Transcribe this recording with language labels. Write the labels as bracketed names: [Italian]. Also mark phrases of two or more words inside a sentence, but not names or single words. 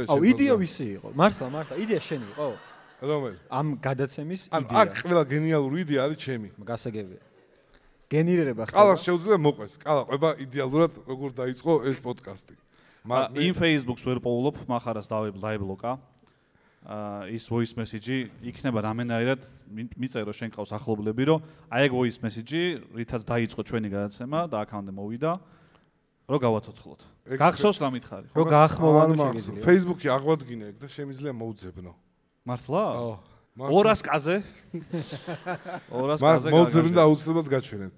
[Georgian] აუ იდეა ვისი იყო? მართლა იდეა შენი იყო? რომელი? ამ გადაცემის იდეა. აქ ყველა გენიალური იდეა არის ჩემი. გასაგებია. გენერირება ხდება. ყალას შეუძლია მოყვეს. ყალა ყვება იდეალურად როგორ დაიწყო ეს პოდკასტი. იმ Facebook-ს ვერ პოულობ, მახარას დაიბლოკა. ის [English] voice message [Georgian] იქნება რამენაირად მიწერო შენ ყავს ახლობლები რომ აი ეგ [English] voice message [Georgian] რითაც დაიწყო ჩვენი გადაცემა და აქამდე მოვიდა რომ გავაცოცხლოთ. გახსოვს რა მითხარი? რომ გაახმოვან შეგიძლია. Facebook-ი აღვადგინე ეგ და შემიძლია მოუძებნო. მართლა? 200 კაზე? 200 კაზე. მოუძებნ და აუცილებლად გაჩვენებთ.